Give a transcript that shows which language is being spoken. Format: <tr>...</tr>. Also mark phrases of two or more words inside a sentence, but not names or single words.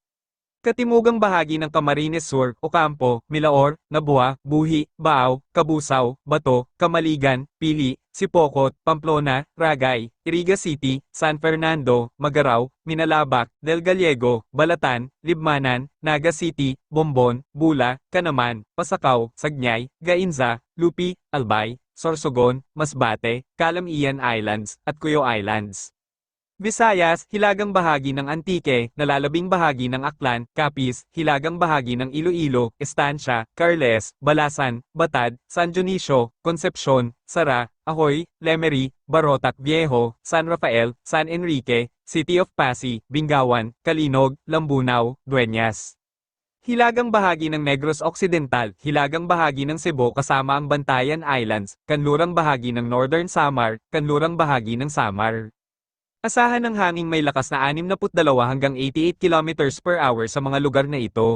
<tl>Katimugang bahagi ng Camarines Sur, Ocampo, Milaor, Nabua, Buhi, Baaw, Kabusaw, Bato, Kamaligan, Pili, Sipocot, Pamplona, Ragay, Iriga City, San Fernando, Magarao, Minalabak, Del Gallego, Balatan, Libmanan, Naga City, Bombon, Bula, Canaman, Pasakaw, Sagnay, Gainza, Lupi, Albay, Sorsogon, Masbate, Calamian Islands, at Cuyo Islands. Visayas, hilagang bahagi ng Antique, nalalabing bahagi ng Aklan, Capiz, hilagang bahagi ng Iloilo, Estancia, Carles, Balasan, Batad, San Dionisio, Concepcion, Sara, Ahoy, Lemery, Barotac Viejo, San Rafael, San Enrique, City of Pasig, Bingawan, Kalinog, Lambunaw, Dueñas. Hilagang bahagi ng Negros Occidental, hilagang bahagi ng Cebu kasama ang Bantayan Islands, kanlurang bahagi ng Northern Samar, kanlurang bahagi ng Samar. Asahan ng hanging may lakas na 62 hanggang 88</tl> <en>km per hour</en> <tl>sa mga lugar na ito.</tl>